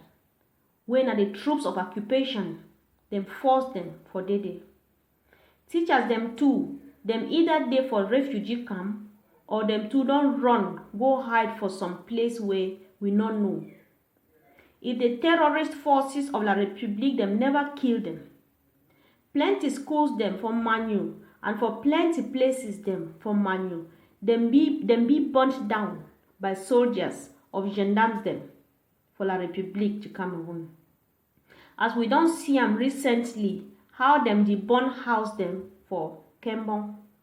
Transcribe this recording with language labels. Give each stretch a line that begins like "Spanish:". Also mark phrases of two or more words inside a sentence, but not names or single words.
Cameroon Pidgin: When are the troops of occupation, them force them for day. Teachers them too, them either dey for refugee camp or them too don't run, go hide for some place where we not know. If the terrorist forces of La République them never kill them, plenty schools them for Manu and for plenty places them for Manu, them be burnt down by soldiers of gendarmes them for La République to Cameroon. As we don't see them recently, how them the burn house them for Kembon.